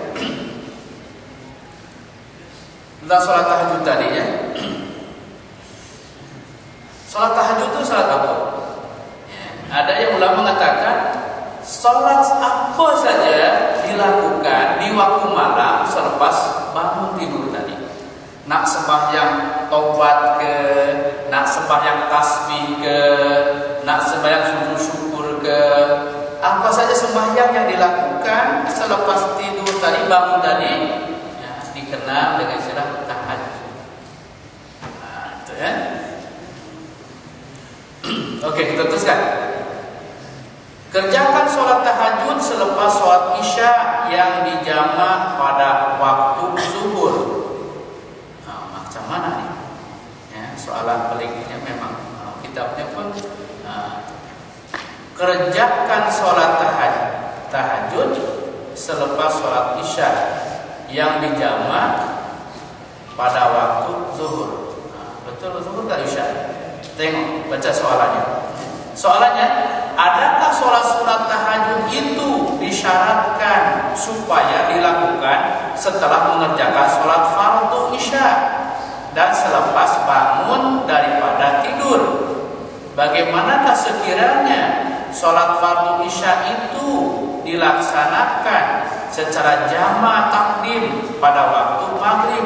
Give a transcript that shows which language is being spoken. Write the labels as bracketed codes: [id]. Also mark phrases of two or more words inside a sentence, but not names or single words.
[ms] Tentang sholat tahajud tadi ya. Sholat tahajud itu sholat apa? Ya, ada yang ulama mengatakan Sholat apa saja dilakukan di waktu malam selepas bangun tidur tadi. Nak sembahyang taubat ke, nak sembahyang tasbih ke, nak sembahyang sujud syukur ke, apa saja sembahyang yang dilakukan selepas tidur tadi, bangun tadi, ya, dikenal dengan istilah tahajud. Nah, itu ya. Oke, kita teruskan. Kerjakan sholat tahajud selepas sholat isya yang dijamak pada waktu zuhur. Nah, macam mana nih? Ya, soalan peliknya memang kitabnya pun. Kerjakan sholat tahajud selepas sholat isya yang dijamak pada waktu zuhur. Nah, betul zuhur tak isya? Tengok, baca soalannya. Soalannya, adakah sholat sunat tahajud itu disyaratkan supaya dilakukan setelah mengerjakan sholat fardu isya dan selepas bangun daripada tidur? Bagaimanakah sekiranya sholat fardu isya itu dilaksanakan secara jama' takdim pada waktu maghrib?